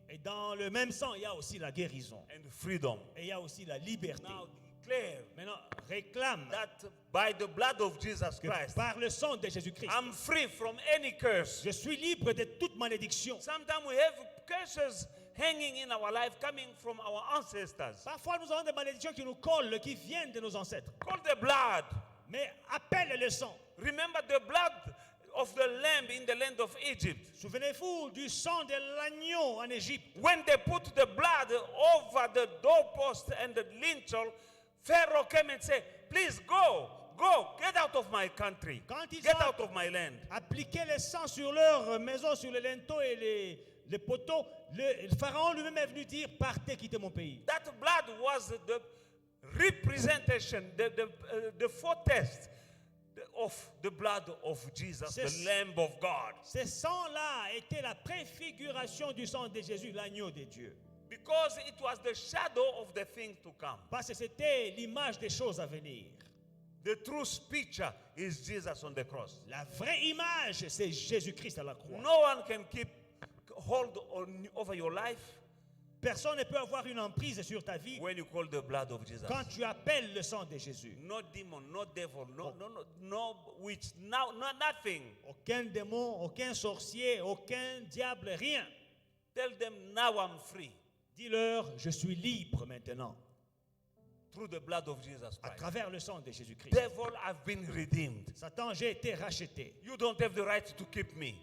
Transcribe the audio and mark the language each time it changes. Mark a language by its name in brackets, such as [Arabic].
[French] Et dans le même sang, il y a aussi la guérison. [English] and freedom. [French] Et il y a aussi la liberté. [English] Now declare [French] Maintenant, réclame [English] that by the blood of Jesus [French] que [English] Christ, [French] par le sang de Jésus-Christ, [English] I'm free from any curse. [French] je suis libre de toute malédiction. [English] Sometimes we have curses hanging in our life coming from our ancestors. [French] Parfois, nous avons des malédictions qui nous collent, qui viennent de nos ancêtres. [English] Call the blood. [French] Mais appelle le sang. [English] Remember the blood of the lamb in the land of Egypt. [French] Souvenez-vous du sang de l'agneau en Égypte. [English] When they put the blood over the doorpost and the lintel, Pharaoh came and said, please go, get out of my country, [French] Quand ils [English] get [French] ont [English] out of my land. [French] appliqué le sang sur leur maison, sur les linteaux et les poteaux, le pharaon lui-même est venu dire, partez, quittez mon pays. [English] That blood was the representation, the foretaste of the blood of Jesus, the Lamb of God. [French] Ce sang-là était la préfiguration du sang de Jésus, l'agneau de Dieu. [English] Because it was the shadow of the thing to come. [French] Parce que c'était l'image des choses à venir. [English] The true picture is Jesus on the cross. [French] La vraie image, c'est Jésus-Christ à la croix. [English] No one can keep hold over your life [French] Personne ne peut avoir une emprise sur ta vie [English] when you call the blood of Jesus. [French] quand tu appelles le sang de Jésus. [English] No demon, no devil, no witch, no nothing. [French] Aucun démon, aucun sorcier, aucun diable, rien. [English] Tell them now I'm free [French] Dis-leur, je suis libre maintenant [English] through the blood of Jesus [French] à [English] Christ. [French] travers le sang de Jésus-Christ. [English] Devil, I've been redeemed. [French] Satan, j'ai été racheté. [English] You don't have the right to keep me.